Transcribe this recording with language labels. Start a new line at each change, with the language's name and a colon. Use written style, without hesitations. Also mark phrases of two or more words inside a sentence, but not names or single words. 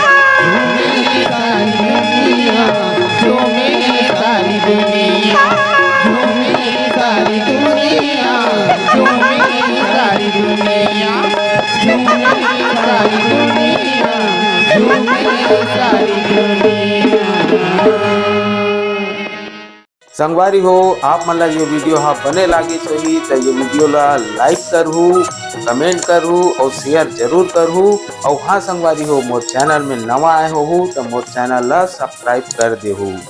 Chhattisgarhi: झूमी सारी दुनिया झूमी सारी दुनिया झूमी सारी दुनिया झूमी सारी दुनिया झूमी सारी दुनिया। संगवारी हो आप मन ला ये वीडियो हा बने लागी सही तो ये वीडियो ला लाइक करहू, कमेंट करहू और शेयर जरूर करहू। और हाँ संगवारी हो मोर चैनल में नवा आए हो तो मोर चैनल ला सब्सक्राइब कर देहू।